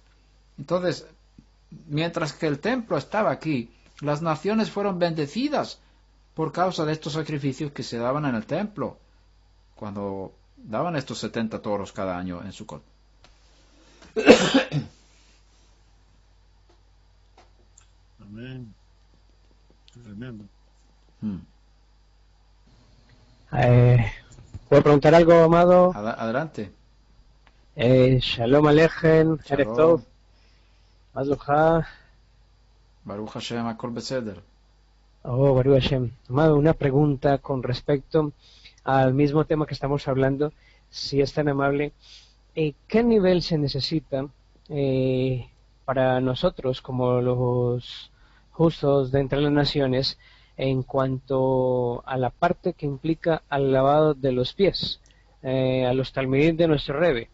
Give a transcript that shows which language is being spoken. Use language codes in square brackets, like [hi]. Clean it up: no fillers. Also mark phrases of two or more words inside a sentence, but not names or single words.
[es] Entonces, mientras que el templo estaba aquí, las naciones fueron bendecidas por causa de estos sacrificios que se daban en el templo, cuando daban estos 70 toros cada año en Sukkot. Amén. Tremendo. ¿Puedo preguntar algo, amado? Adelante. [he] שלום עליכם, ערב טוב, מה שלומך. ברוך השם, הכל בסדר. Oh, ברוך השם. [es] Amado, una pregunta con respecto al mismo tema que estamos hablando, si es tan amable. ¿Qué nivel se necesita para nosotros, como los justos de entre las naciones, en cuanto a la parte que implica al lavado de los pies, a los talmidim de nuestro Rebbe?